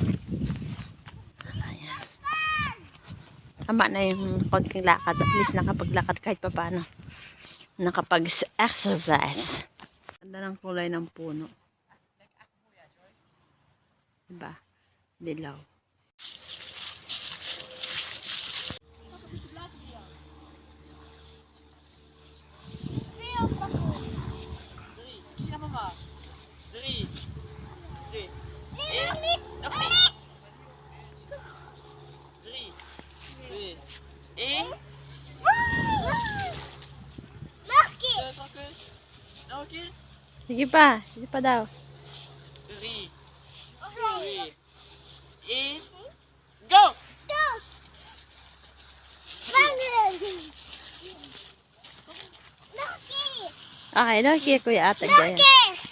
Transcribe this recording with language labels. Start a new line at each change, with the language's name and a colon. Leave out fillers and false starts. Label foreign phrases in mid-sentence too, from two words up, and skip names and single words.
Filipino: Ayan. Tama na yung konting lakad. At least nakapaglakad kahit pa paano. Nakapag-exercise. Ganda ng kulay ng puno. Diba? Dilaw.
Dutch: Ja, mama. 3. 3. Nog niet. 3. 2. 1. Nog een keer. Nog een keer.
Filipino: Sige pa. Sige pa daw. 3. 2. 1. Go! Okay, Loki, kuya ate dyan.